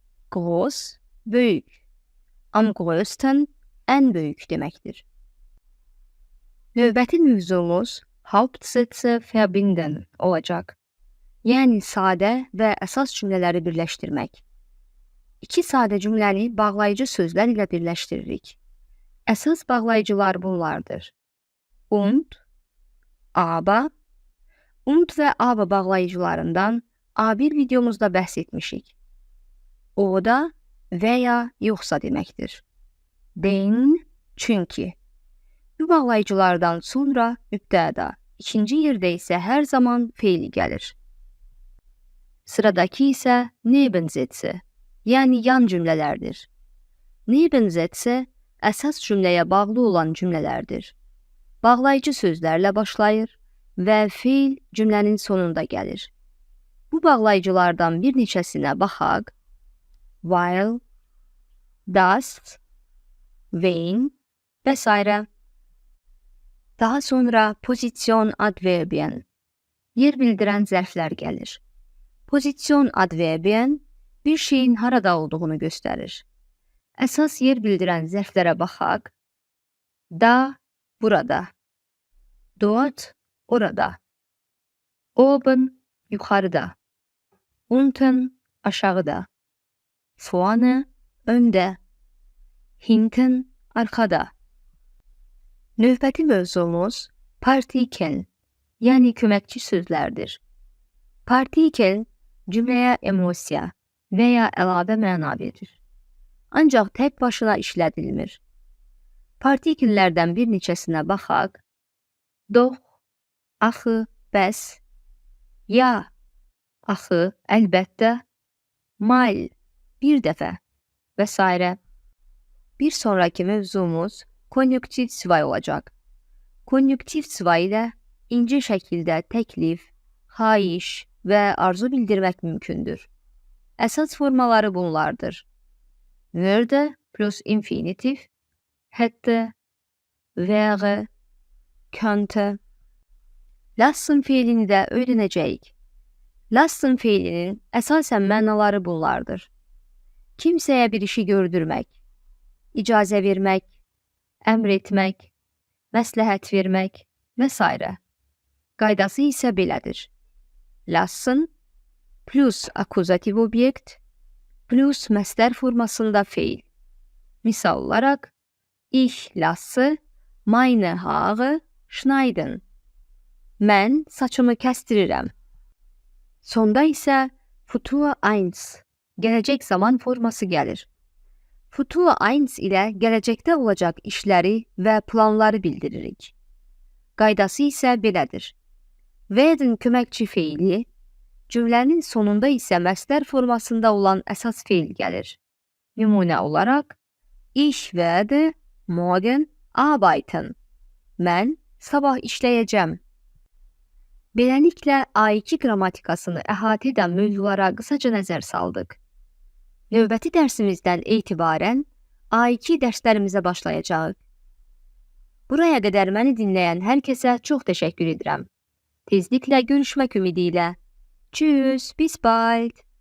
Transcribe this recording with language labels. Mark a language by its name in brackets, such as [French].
[Azerbaijani] Groß, böyük, [German] am größten, [Azerbaijani] ən böyük deməkdir. Növbəti mövzumuz [German] Hauptsätze verbinden [Azerbaijani] olacaq. Yəni sadə və əsas cümlələri birləşdirmək. İki sadə cümləni bağlayıcı sözlər ilə birləşdiririk. Əsas bağlayıcılar bunlardır. Und, aber, und və aber bağlayıcılarından A1 videomuzda bəhs etmişik. O da və ya yoxsa deməkdir. Den, çünki. Bu bağlayıcılardan sonra mübtəda, ikinci yerdə isə hər zaman feili gəlir. Sıradakı isə Nebensätze, yəni yan cümlələrdir. Nebensätze əsas cümləyə bağlı olan cümlələrdir. Bağlayıcı sözlərlə başlayır və feil cümlənin sonunda gəlir. Bu bağlayıcılardan bir neçəsinə baxaq. Weil, das, wen vs. Daha sonra pozisyon adverbien, yer bildirən zərflər gəlir. Pozisyon adverbien bir şeyin harada olduğunu göstərir. Əsas yer bildirən zərflərə baxaq. Da, burada. Dort, orada. Oben, yuxarıda. Unten, aşağıda. Vorne, öndə. Hinten, arkada. Növbəti mövzumuz Partikel, yəni köməkçi sözlərdir. Partikel cümləyə emosiya və ya əlavə məna verir. Ancaq tək başına işlədilmir. Partikellərdən bir neçəsinə baxaq. Doch, axı, bəs, ya, axı, əlbəttə, mal, bir dəfə vs. Bir sonraki mövzumuz konjunktiv svay olacaq. Konjunktiv svay ilə ince şəkildə təklif, xahiş və arzu bildirmək mümkündür. Əsas formaları bunlardır. [German] Würde plus infinitiv, hätte, wäre, könnte. [Azerbaijani] Lassen feilini də öyrənəcəyik. Lassen feilinin əsasən mənaları bunlardır. Kimsəyə bir işi gördürmək, icazə vermək, əmr etmək, məsləhət vermək vs. Qaydası isə belədir. Lassen, plus akuzativ obyekt plus məstər formasında feil. Misal olaraq, [German] ich lasse meine Haare schneiden. [Azerbaijani] Mən saçımı kəstirirəm. Sonda isə Futur 1, gələcək zaman forması gəlir. Futur 1 ilə gələcəkdə olacaq işləri və planları bildiririk. Qaydası isə belədir. Werden köməkçi feili, cümlənin sonunda isə məstər formasında olan əsas feil gəlir. Nümunə olaraq, [German] ich werde morgen arbeiten. [Azerbaijani] Mən sabah işləyəcəm. Beləliklə, A2 qrammatikasını əhatə edən mövzulara qısaca nəzər saldıq. Növbəti dərsimizdən etibarən A2 dərslərimizə başlayacağıq. Buraya qədər məni dinləyən hər kəsə çox təşəkkür edirəm. Tezliklə görüşmək ümidi ilə. [German] Tschüss, bis bald.